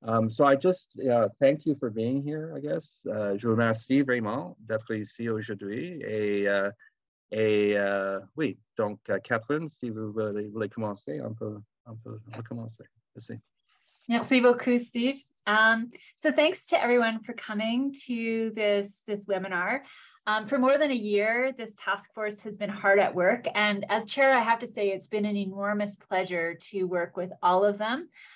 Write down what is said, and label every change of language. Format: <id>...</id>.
<en>So I just thank you for being here, I guess.</en> <fr>Je vous remercie vraiment d'être ici aujourd'hui. Oui, donc Catherine, si vous voulez commencer, on peut commencer. Merci. Merci beaucoup, Steve.</fr> <en>So thanks to everyone for coming to this webinar. For more than a year, this task force has been hard at work. And as chair, I have to say it's been an enormous pleasure to work with all of them.</en>